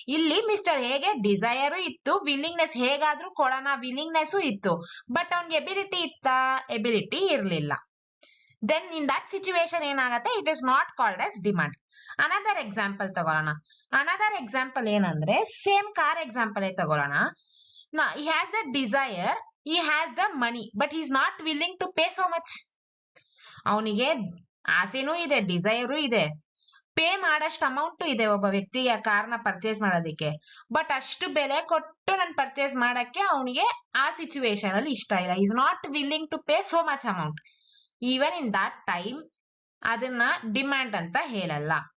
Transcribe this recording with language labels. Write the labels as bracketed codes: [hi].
[kn] ಇಲ್ಲಿ ಮಿಸ್ಟರ್ ಹೇಗೆ ಡಿಸೈರ್ ಇತ್ತು, ವಿಲ್ಲಿಂಗ್ನೆಸ್ ಹೇಗಾದ್ರೂ ಕೊಡೋಣ ವಿಲ್ಲಿಂಗ್ನೆಸ್ ಇತ್ತು, ಬಟ್ ಅವ್ನಿಗೆ ಎಬಿಲಿಟಿ ಇತ್ತಾ? ಎಬಿಲಿಟಿ ಇರ್ಲಿಲ್ಲ. ದೆನ್ ಇನ್ ದಟ್ ಸಿಚುವೇಶನ್ ಏನಾಗತ್ತೆ, [en] It is not called as demand. [kn] Another example ತಗೊಳ್ಳೋಣ. ಅನದರ್ ಎಕ್ಸಾಂಪಲ್ ಏನಂದ್ರೆ, ಸೇಮ್ ಕಾರ್ ಎಕ್ಸಾಂಪಲ್ ತಗೊಳ್ಳೋಣ. [en] he has the desire, he has the money, but he is not willing to pay so much. [kn] ಅವನಿಗೆ ಆಸೆನೂ ಇದೆ, Dzire ಇದೆ, pay ಮಾಡಷ್ಟು amount ಇದೆ ಒಬ್ಬ ವ್ಯಕ್ತಿಗೆ ಕಾರ್ನ ಪರ್ಚೇಸ್ ಮಾಡೋದಕ್ಕೆ, ಬಟ್ ಅಷ್ಟು ಬೆಲೆ ಕೊಟ್ಟು ನಾನು ಪರ್ಚೇಸ್ ಮಾಡಕ್ಕೆ ಅವನಿಗೆ ಆ ಸಿಚುವೇಶನ್ ಅಲ್ಲಿ ಇಷ್ಟ ಇಲ್ಲ. [en] Is not willing to pay so much amount. Even in that time [kn] ಅದನ್ನ ಡಿಮ್ಯಾಂಡ್ ಅಂತ ಹೇಳಲ್ಲ.